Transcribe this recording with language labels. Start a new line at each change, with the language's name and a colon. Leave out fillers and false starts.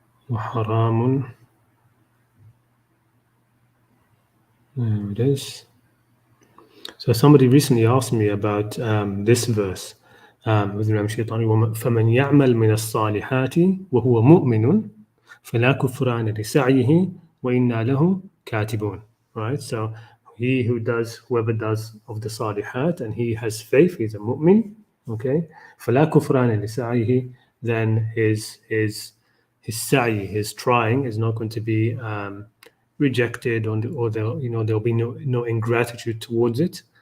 Arabic: وحرام.
English: There it is. So somebody recently asked me about this verse.
Arabic: with الإمام الشيطاني فمن يعمل من الصالحات وهو مؤمن فلا كفران لسعيه وإنا له كاتبون.
English: Right. So whoever does of the salihat and he has faith, he's a mu'min. Okay.
Arabic: فلا كفران لسعيه,
English: then his sa'i, his trying, is not going to be rejected, or there'll be no ingratitude towards it.